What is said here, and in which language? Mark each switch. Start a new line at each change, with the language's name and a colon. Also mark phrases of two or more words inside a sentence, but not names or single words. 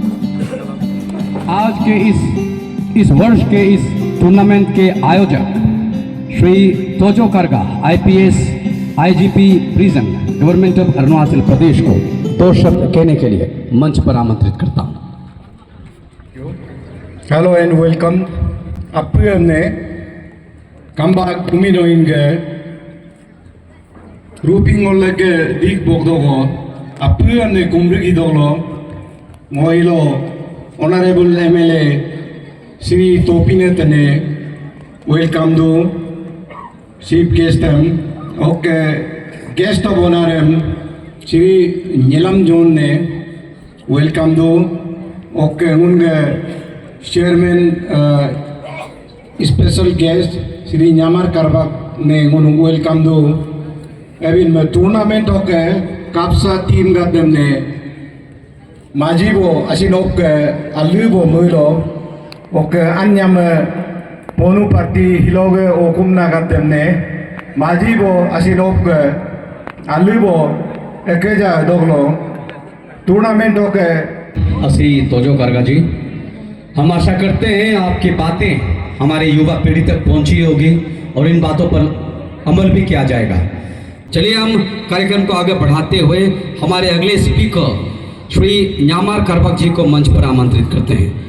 Hindi: आज के इस वर्ष के इस टूर्नामेंट के आयोजक श्री तोजो करगा, IPS IGP प्रिजन, गवर्नमेंट ऑफ अरुणाचल प्रदेश को 2 शब्द कहने के लिए मंच पर आमंत्रित करता हूँ।
English: Hello and welcome.
Galo: अप्रिय ने Kambak kuminoinge ruping olege dik bogdogo apuyane kumrigi doglo ngoilo
English: honorable MLA
Galo: Sri Topinetane welcome
English: to chief guest okay guest of honor Sri Nilam John ne welcome to
Galo: okay unge
English: chairman special guest
Galo: Sri Nyamar Karbak ne ngunu welcome do evin me tournament oke kapsa team gadem ne majibo asinok alubo mulo oke anyam ponu party hiloge okumna gadem ne majibo asinok alubo ekeja doglo tournament oke
Hindi: असी तोजो करगा जी, हम आशा करते हैं आपकी बातें हमारे युवा पीढ़ी तक पहुंची होगी और इन बातों पर अमल भी किया जाएगा। चलिए हम कार्यक्रम को आगे बढ़ाते हुए हमारे अगले स्पीकर श्री न्यामार करबक जी को मंच पर आमंत्रित करते हैं।